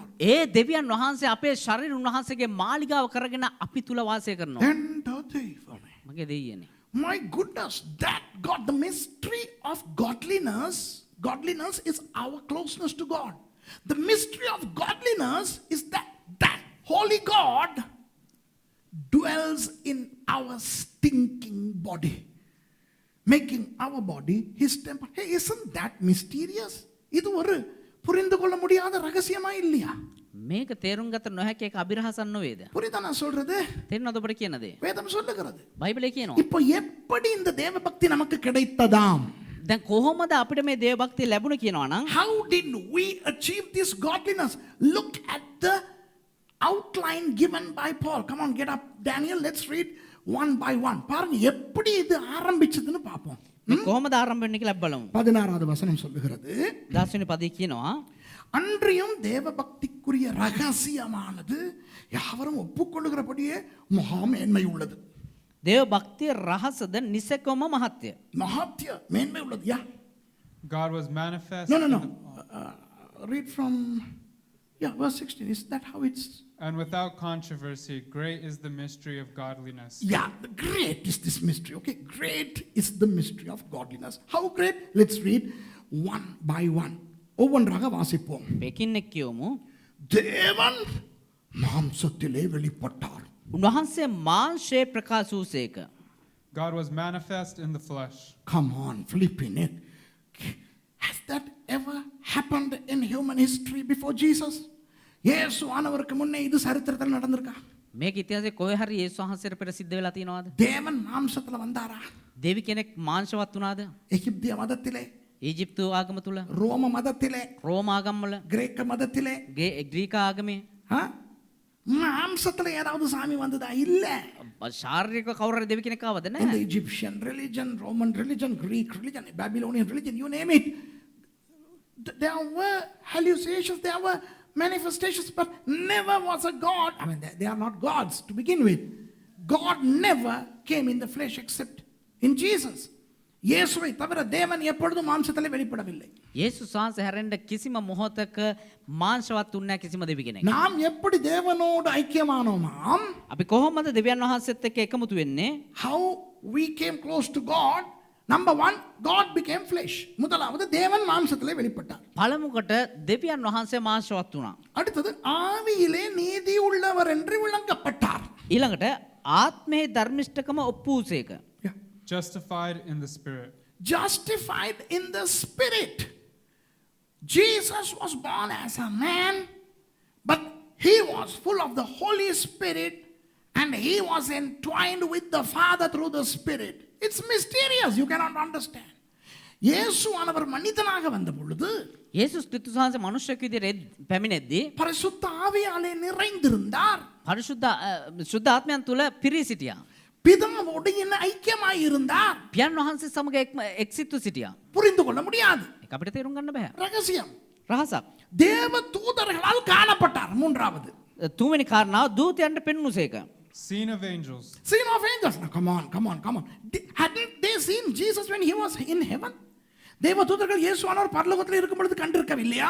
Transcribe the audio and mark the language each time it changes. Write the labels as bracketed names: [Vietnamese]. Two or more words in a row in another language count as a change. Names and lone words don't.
[Sinhala] ඒ දෙවියන් වහන්සේ අපේ ශරීර උන්වහන්සේගේ මාලිගාව කරගෙන අපි තුල වාසය කරනවා. මගේ දෙයියනේ. [English] My goodness, that God, the mystery of godliness is our closeness to God. The mystery of godliness is that holy God dwells in our stinking body, making our body his temple. Hey, isn't that mysterious? [Tamil] இது ஒரு புரிந்து கொள்ள முடியாத ரகசியமா இல்லையா? [Sinhala] මේක තේරුම් ගත නොහැකි එක අභිරහසක් නොවේද? [Tamil] புரியுதா நான் சொல்றது? [Sinhala] තේරෙනවද ඔබට කියන දේ? [Tamil] வேதம் சொல்லுகிறது. [Sinhala] බයිබලේ කියනවා. [Tamil] இப்போ எப்படி இந்த தேவ பக்தி நமக்கு கிடைத்ததாம்? [Sinhala] දැන් කොහොමද අපිට මේ දේව භක්තිය ලැබුණේ කියනවා නම් [English] How did we achieve this godliness? Look at the outline given by Paul. Come on, get up, Daniel. Let's read one by one. [Tamil] பாருங்க எப்படி இது ஆரம்பிச்சதுன்னு பாப்போம். [Sinhala] කොහොමද ආරම්භ වෙන්නේ කියලා බලමු. [Tamil] 16வது வசனம் சொல்லுகிறது. [Sinhala] 10 වෙනි පදේ කියනවා [Tamil] அன்றியும் தேவ பக்திக்குரிய ரகசியமானது யாவரும் ஒப்புக்கொள்ளுகிறபடியே மகா மேன்மை உள்ளது. [Sinhala] දේව භක්තිය රහසද නිසකම මහත්ය. [Tamil] மகாத்ய மேன்மை உள்ளது. யா. [English] God was manifest. No. Read from verse 16. Is that how it's? And without controversy, great is the mystery of godliness. Yeah, great is this mystery. Okay, great is the mystery of godliness. How great? Let's read one by one. [Tamil] ஒவ்வொன்றாக வாசிப்போம். [Sinhala] මේකින් කියමු. [Tamil] தேவன் மாம்சத்திலே வெளிப்பட்டார். [Sinhala] උන්වහන්සේ මාංශයේ ප්‍රකාශ වූසේක. [English] God was manifest in the flesh. Come on, flipping it. Has that ever happened in human history before Jesus? [Tamil] இயேசு ஆனவருக்கு முன்னே இது சரித்திரத்தில் நடந்திருக்கா? [Sinhala] මේක ඉතිහාසයේ කොහේ හරි යේසුස් වහන්සේට පෙර සිද්ධ වෙලා තියෙනවද? [Tamil] தேவன் மாம்சத்துல வந்தாரா? [Sinhala] දෙවි කෙනෙක් මාංශවත් වුණාද? [Tamil] எகிப்திய மதத்திலே, [Sinhala] ඊජිප්තු ආගම තුල, [Tamil] ரோம மதத்திலே, [Sinhala] රෝම ආගම් වල, [Tamil] கிரேக்க மதத்திலே, [Sinhala] ග්‍රීක ආගමේ [Tamil] மாம்சத்துல ஏதாவது சாமி வந்ததா? இல்ல. [Sinhala] ශාරීරික කවුරු හරි දෙවි කෙනෙක් ආවද [English] In [Sinhala] නැහැ. [English] the Egyptian religion, Roman religion, Greek religion, Babylonian religion, you name it, there were hallucinations, there were manifestations, but never was a God. I mean, they are not gods to begin with. God never came in the flesh except in Jesus. [Tamil] இயேசுவை தவிர தேவன் எப்பொழுதும் மாம்சத்திலே வெளிப்படவில்லை. [Sinhala] යේසුස් වහන්සේ හැරෙන්න කිසිම මොහොතක මාංශවත් වුණ නැහැ කිසිම දෙවි කෙනෙක්. [Tamil] நாம் எப்படி தேவனோடு ஐக்கியமானோமாம்? [Sinhala] අපි කොහොමද දෙවියන් වහන්සේත් එක්ක එකමුතු වෙන්නේ? [English] How we came close to God? Number one, God became flesh. [Tamil] முதலாவது தேவன் மாம்சத்திலே வெளிப்பட்டார். [Sinhala] පළමුවට දෙවියන් වහන්සේ මාංශවත් වුණා. [Tamil] அடுத்தது ஆவியிலே நீதி உள்ளவர் என்று விளங்கப்பட்டார். [Sinhala] ඊළඟට ආත්මයේ ධර්මිෂ්ඨකම ඔප්පු වූසේක. [English] Justified in the spirit. Justified in the spirit. Jesus was born as a man, but he was full of the Holy Spirit and he was entwined with the Father through the Spirit. It's mysterious. You cannot understand. [Tamil] இயேசு ஆனவர் மனிதனாக வந்த பொழுது [Sinhala] යේසුස් ක්‍රිස්තුස් වහන්සේ මනුෂ්‍යෙක් විදිහට පැමිණෙද්දී [Tamil] பரிசுத்த ஆவியாலே நிறைந்திருந்தார். [Sinhala] සුද්ධ ආත්මයන් තුල පිරී සිටියා. [Tamil] பிதாவோடு ஐக்கியமாய் இருந்தார். [Sinhala] පියන් වහන්සේ සමග එක්සිත්ව සිටියා. [Tamil] புரிந்து கொள்ள முடியாது. [Sinhala] ඒක අපිට තේරුම් ගන්න බෑ. [Tamil] ரகசியம். [Sinhala] රහසක්. [Tamil] தேவ தூதர்களால் காணப்பட்டார். மூன்றாவது. [Sinhala] තුන්වෙනි කාරණාව දූතයන්ට පෙන්වුසේක. [English] Seen of angels. Seen of angels. Now, come on. Hadn't they seen Jesus when he was in heaven? [Tamil] தேவ தூதர்கள் இயேசுவானவர் பரலோகத்தில் இருக்கும் பொழுது கண்டிருக்கவில்லையா?